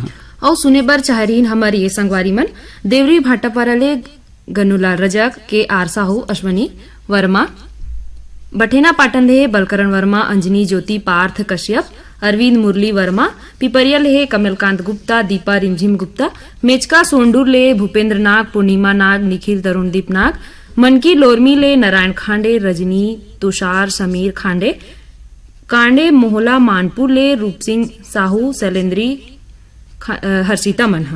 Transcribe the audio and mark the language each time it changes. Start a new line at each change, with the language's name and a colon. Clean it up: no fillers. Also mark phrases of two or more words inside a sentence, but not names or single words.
Chhattisgarhi: और सुने बर चाहरीन हमार ये संगवारी मन देवरी भाटापारा ले गनुलाल रजक के आर साहू, अश्वनी वर्मा, बठेना पाटन ले बलकरण वर्मा, अंजनी ज्योति, पार्थ कश्यप, अरविंद मुरली वर्मा, पिपरिया ले कमलकांत गुप्ता, दीपा रिमझिम गुप्ता, मेचका सोंडूर ले भूपेंद्र नाग, पूर्णिमा नाग, निखिल तरुणदीप नाग, मनकी लोरमी ले नारायण खांडे, रजनी, तुषार, समीर खांडे, कांडे मोहला मानपुर ले रूप सिंह साहू, शैलेंद्री, हर्षिता मनहा।